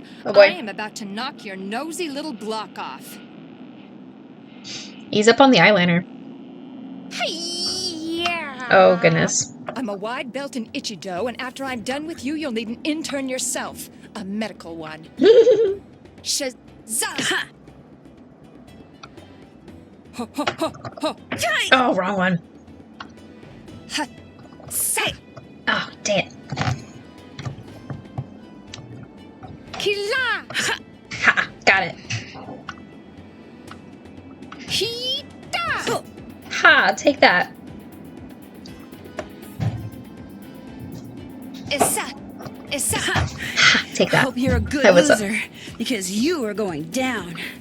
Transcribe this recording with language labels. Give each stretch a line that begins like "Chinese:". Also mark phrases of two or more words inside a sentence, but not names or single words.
English: Oh boy. I am about to knock your nosy little block off. Ease up on the eyeliner. Hi-ya! Oh, goodness. I'm a wide belt in Ichido, and after I'm done with you, you'll need an intern yourself. A medical one. Shazah! Ho, ho, ho, ho. Yai! Oh, wrong one. Ha! Sa! Oh, dang it. Kila! Ha! Ha! Got it. Hita! Ha! Take that. Issa! Issa! Ha! Take that. Hope you're a good Hey, what's up? loser, because you are going down.